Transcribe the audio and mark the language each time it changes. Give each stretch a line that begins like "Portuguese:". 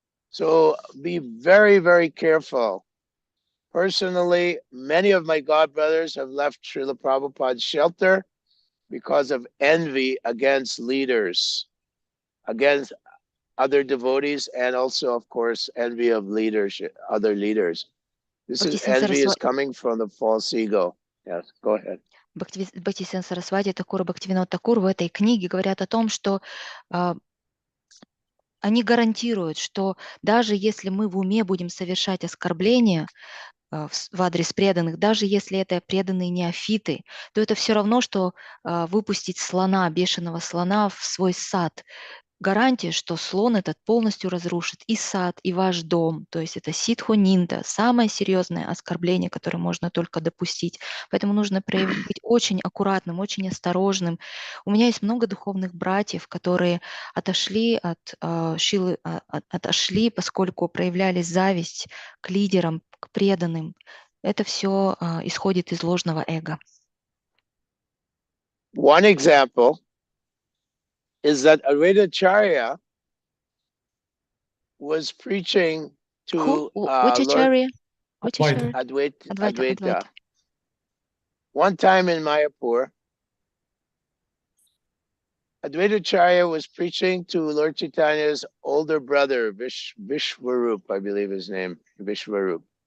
English: So be very, very careful. Personally, many of my godbrothers have left Srila Prabhupada's shelter because of envy against leaders, against other devotees, and also, of course, envy of leadership, other leaders. Envy is coming from the false ego. Yes, go ahead.
Russian: Бхактисин Сарасвати Такур и Бхактивинод Такур в этой книге говорят о том, что они гарантируют, что даже если мы в уме будем совершать оскорбления в адрес преданных, даже если это преданные неофиты, то это все равно, что выпустить слона, бешеного слона в свой сад. Гарантия, что слон этот полностью разрушит и сад, и ваш дом. То есть это ситхо-нинда, самое серьезное оскорбление, которое можно только допустить. Поэтому нужно быть очень аккуратным, очень осторожным. У меня есть много духовных братьев, которые отошли от Шилы, отошли, поскольку проявляли зависть к лидерам, к преданным. Это все исходит из ложного эго.
English: One example is that Advaitacharya was preaching to Which acharya? Advaita. One time in Mayapur, Advaitacharya was preaching to Lord Chaitanya's older brother, Vishwarup, I believe his name, Vishwarup.